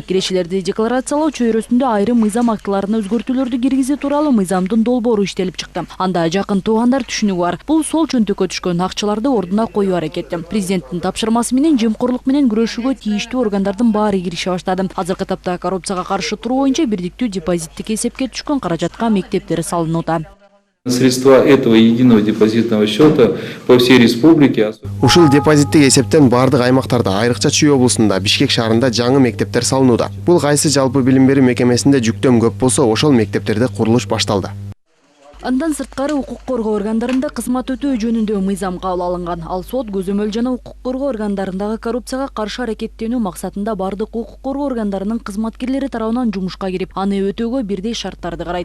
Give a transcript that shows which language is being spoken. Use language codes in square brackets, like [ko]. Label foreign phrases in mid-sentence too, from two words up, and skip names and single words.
[ky] Кирешелерди декларациялоо чөйрөсүндө айрым мыйзам актыларына өзгөртүүлөрдү киргизүү тууралуу мыйзамдын долбоору иштелип чыкты. Анда жакын туугандар түшүнүгү бар. Бул сол чөнтөккө түшкөн акчаларды ордуна коюу аракети. Президенттин тапшырмасы менен жемкорлук менен күрөшүүгө тийиштүү органдардын баары кирише баштады. Азыркы тапта коррупцияга каршы туруу боюнча бирдиктүү депозиттик эсепке түшкөн каражатка мектептер салынууда. [ru] Средства этого единого депозитного счета по всей республике. [ky] Ушул депозиттик эсептен бардык аймактарда, айрыкча Чүй облусунда, Бишкек шаарында жаңы мектептер салынууда. Бул кайсы жалпы билим берүү мекемесинде жүктөм көп болсо, ошол мектептерде курулуш башталды. Андан сырткары укук коргоо органдарында кызмат өтөө жөнүндө мыйзам кабыл алынган. Ал сот, көзөмөл жана укук коргоо органдарындагы коррупцияга каршы аракеттенүү максатында бардык укук коргоо органдарынын кызматкерлери тарабынан жумушка кирип, аны өтөөгө бирдей шарттарды карайт.